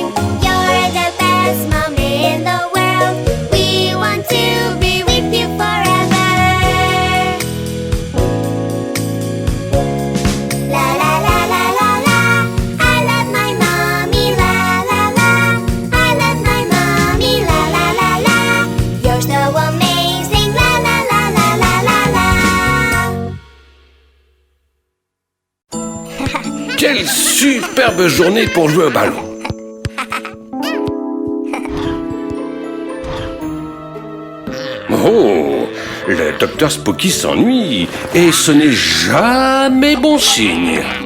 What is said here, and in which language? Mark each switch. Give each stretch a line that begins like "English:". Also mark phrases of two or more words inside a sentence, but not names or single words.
English: You're the best mom in the world. We want to be with you forever. La la la la la la. I love my mommy. La la la. I love my mommy. La la la la. You're so amazing. La la la la la la la.
French: Quelle superbe journée pour jouer au ballon. Oh, le docteur Spooky s'ennuie et ce n'est jamais bon signe.